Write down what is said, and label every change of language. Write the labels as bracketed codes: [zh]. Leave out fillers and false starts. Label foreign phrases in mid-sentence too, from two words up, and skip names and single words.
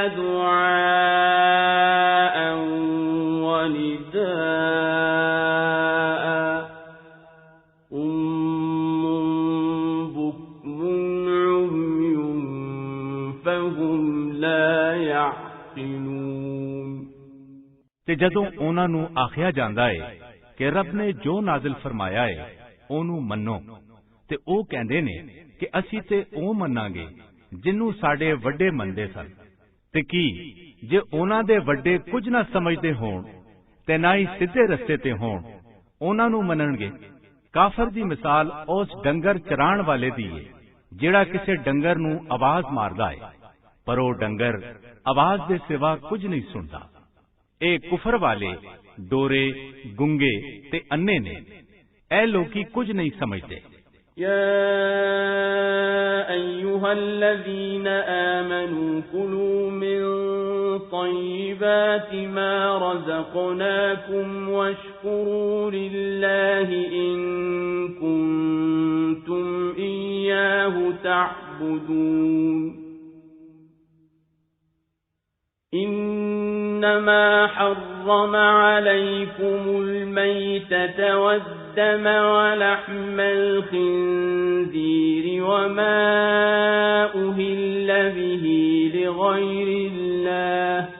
[ar] دُعَاءً وَنِدَاءً صُمٌّ بُكْمٌ عُمْيٌ فَهُمْ لَا يَعْقِلُونَ [pa] ਤੇ ਜਦੋਂ ਉਹਨਾਂ ਨੂੰ ਆਖਿਆ ਜਾਂਦਾ ਹੈ ਕਿ ਰੱਬ ਨੇ ਜੋ ਨਾਜ਼ਿਲ ਫਰਮਾਇਆ ਹੈ ਉਹਨੂੰ ਮੰਨੋ, ਤੇ ਉਹ ਕਹਿੰਦੇ ਨੇ ਕਿ ਅਸੀਂ ਤੇ ਉਹ ਮੰਨਾਂਗੇ ਜਿਹਨੂੰ ਸਾਡੇ ਵੱਡੇ ਮੰਨਦੇ ਸਨ। ਤੇ ਕੀ ਜੇ ਉਹਨਾਂ ਦੇ ਵੱਡੇ ਕੁਝ ਨਾ ਸਮਝਦੇ ਹੋਣ ਤੇ ਨਾ ਹੀ ਸਿੱਧੇ ਰਸਤੇ ਤੇ ਹੋਣ, ਉਹਨਾਂ ਨੂੰ ਮੰਨਣਗੇ? ਕਾਫਰ ਦੀ ਮਿਸਾਲ ਉਸ ਡੰਗਰ ਚਰਾਣ ਵਾਲੇ ਦੀ ਹੈ ਜਿਹੜਾ ਕਿਸੇ ਡੰਗਰ ਨੂੰ ਆਵਾਜ਼ ਮਾਰਦਾ ਹੈ, ਪਰ ਉਹ ਡੰਗਰ ਆਵਾਜ਼ ਦੇ ਸਿਵਾ ਕੁਝ ਨਹੀਂ ਸੁਣਦਾ। ਇਹ ਕੁਫਰ ਵਾਲੇ ਡੋਰੇ, ਗੁੰਗੇ ਤੇ ਅੰਨੇ ਨੇ। ਇਹ ਲੋਕੀ ਕੁਝ ਨਹੀਂ ਸਮਝਦੇ। [ar] يا أيها الذين آمنوا كلوا من طيبات ما رزقناكم واشكروا لله إن كنتم إياه تعبدون إنما حرم عليكم الميتة والدم ولحم الخنزير وما أهل به لغير الله